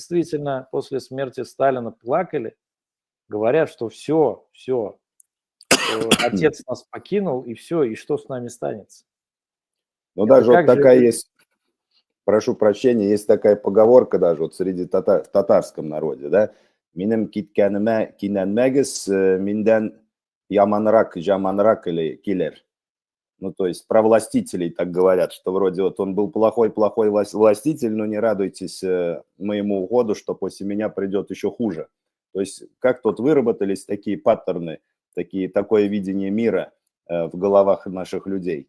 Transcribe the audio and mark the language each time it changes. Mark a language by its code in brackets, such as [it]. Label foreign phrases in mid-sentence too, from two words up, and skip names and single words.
[ru] действительно после смерти Сталина плакали, говорят, что все, отец нас покинул, и все, и что с нами станется? Ну, Это даже вот как же такая люди... есть, прошу прощения, есть такая поговорка даже вот среди в татарском народе, да? [tt] Минем китканыма киненмегес, минден яманрак, жаманрак или киллер. [ru] Ну, то есть про властителей так говорят, что вроде вот он был плохой властитель, но не радуйтесь моему уходу, что после меня придет еще хуже. То есть как тут выработались такие паттерны, такое видение мира в головах наших людей.